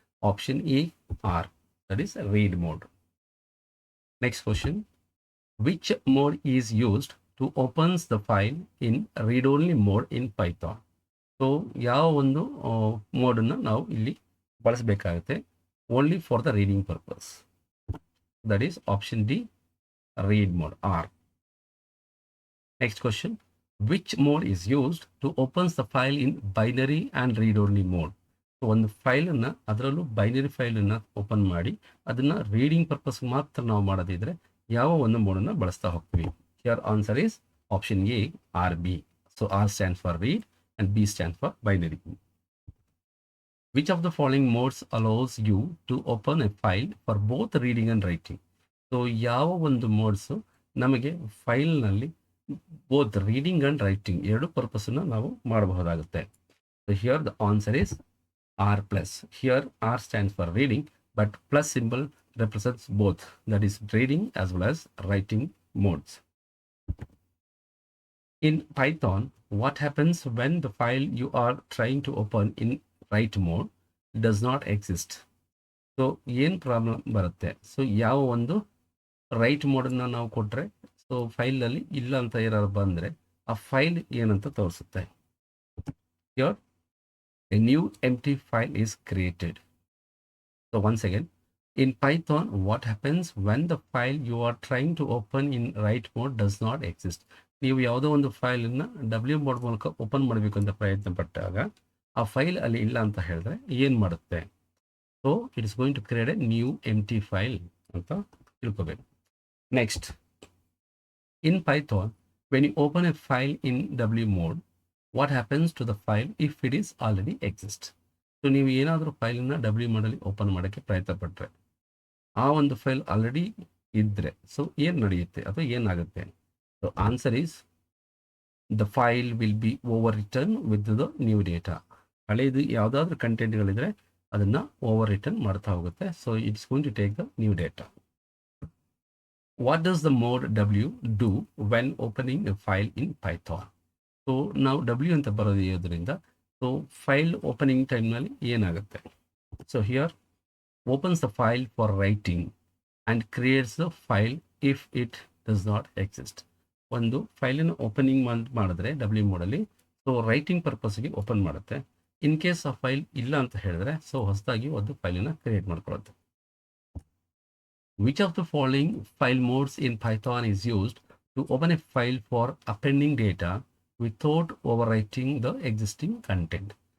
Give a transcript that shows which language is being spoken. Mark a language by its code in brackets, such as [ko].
[en] Option A R, that is read mode. Next question, which mode is used to opens the file in read only mode in Python? [kn] So ಯಾವ ಒಂದು ಮೋಡನ್ನು ನಾವು ಇಲ್ಲಿ ಬಳಸಬೇಕಾಗುತ್ತೆ [en] Only for the reading purpose? That is option D, read mode, R. Next question, which mode is used to opens the file in binary and read only mode? [kn] So ಒಂದು ಫೈಲನ್ನು, ಅದರಲ್ಲೂ binary ಫೈಲನ್ನು open ಮಾಡಿ ಅದನ್ನು reading purpose ಮಾತ್ರ ನಾವು ಮಾಡೋದಿದ್ರೆ ಯಾವ ಒಂದು ಮೋಡನ್ನು ಬಳಸ್ತಾ ಹೋಗ್ತೀವಿ? [en] Here answer is option A, or B. So R stands for read and B stands for binary. Which of the following modes allows you to open a file for both reading and writing? [kn] So ಯಾವ ಒಂದು modes ನಮಗೆ ಫೈಲ್ನಲ್ಲಿ both reading and writing ಎರಡು ಪರ್ಪಸನ್ನು ನಾವು ಮಾಡಬಹುದಾಗುತ್ತೆ? [en] So here the answer is R plus. Here R stands for reading, but plus symbol represents both, that is reading as well as writing modes. In Python, what happens when the file you are trying to open in write mode does not exist? [kn] So ಏನು problem ಬರುತ್ತೆ? So ಯಾವ ಒಂದು right ಮೋಡನ್ನು ನಾವು ಕೊಟ್ಟರೆ, so ಫೈಲಲ್ಲಿ ಇಲ್ಲ ಅಂತ ಏನಾದ್ರು ಬಂದರೆ ಆ ಫೈಲ್ ಏನಂತ ತೋರಿಸುತ್ತೆ? [en] Here a new empty file is created. So once again, in Python, what happens when the file you are trying to open in write mode does not exist? [kn] ನೀವು ಯಾವುದೋ ಒಂದು ಫೈಲನ್ನು ಡಬ್ಲ್ಯೂ ಮೋಡ್ ಮೂಲಕ open ಮಾಡಬೇಕು ಅಂತ ಪ್ರಯತ್ನ ಪಟ್ಟಾಗ ಆ file ಅಲ್ಲಿ ಇಲ್ಲ ಅಂತ ಹೇಳಿದ್ರೆ ಏನು ಮಾಡುತ್ತೆ? [en] so it is going to create a new empty file [kn] ಅಂತ ತಿಳ್ಕೋಬೇಕು. [en] Next, in Python, when you open a file in W mode, what happens to the file if it is already exist? [kn] So ನೀವು ಏನಾದರೂ ಫೈಲನ್ನು W ಮೋಡಲ್ಲಿ open ಮಾಡೋಕ್ಕೆ ಪ್ರಯತ್ನ ಪಟ್ಟರೆ ಆ ಒಂದು ಫೈಲ್ ಆಲ್ರೆಡಿ ಇದ್ದರೆ ಸೊ ಏನು ನಡೆಯುತ್ತೆ ಅಥವಾ ಏನಾಗುತ್ತೆ? [en] So answer is the file will be overwritten with the new data. [kn] ಹಳೆಯದು ಯಾವುದಾದ್ರೂ ಕಂಟೆಂಟ್ಗಳಿದ್ರೆ ಅದನ್ನು ಓವರ್ ರಿಟರ್ನ್ ಮಾಡ್ತಾ ಹೋಗುತ್ತೆ. [en] So it's going to take the new data. What does the mode W do when opening a file in Python? [kn] So ನಾವು W ಅಂತ ಬರೋದ್ರಿಂದ so file opening ಟೈಮ್ನಲ್ಲಿ ಏನಾಗುತ್ತೆ? [en] So here opens the file for writing and creates the file if it does not exist. [kn] ಒಂದು ಫೈಲನ್ನು opening ಮಾಡಿದ್ರೆ W ಮೋಡಲ್ಲಿ so writing ಪರ್ಪಸ್ಗೆ open ಮಾಡುತ್ತೆ. In case ಆ ಫೈಲ್ ಇಲ್ಲ ಅಂತ ಹೇಳಿದ್ರೆ ಸೊ ಹೊಸದಾಗಿ ಒಂದು ಫೈಲನ್ನು create ಮಾಡ್ಕೊಳ್ಳುತ್ತೆ. [en] Which of the following file modes in Python is used to open a file for appending data without overwriting the existing content?